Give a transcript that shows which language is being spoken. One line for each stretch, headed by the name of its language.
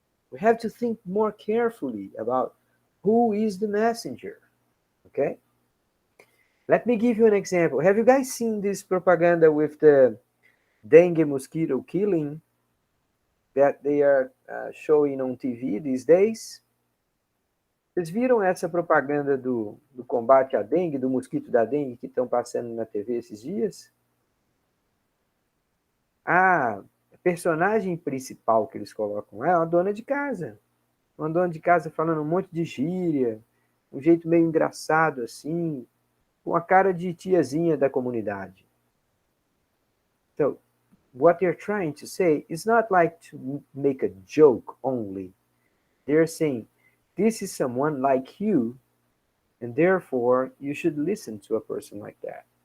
English: We have to think more carefully about who is the messenger. Okay? Let me give you an example. Have you guys seen this propaganda with the dengue mosquito killing that they are showing on TV these days?
Portuguese: Vocês viram essa propaganda do combate à dengue, do mosquito da dengue que estão passando na TV esses dias? A personagem principal que eles colocam é uma dona de casa. Uma dona de casa falando um monte de gíria, um jeito meio engraçado assim, com a cara de tiazinha da comunidade.
English: So, what they're trying to say is not like to make a joke only. They're saying, this is someone like you, and therefore you should listen to a person like that.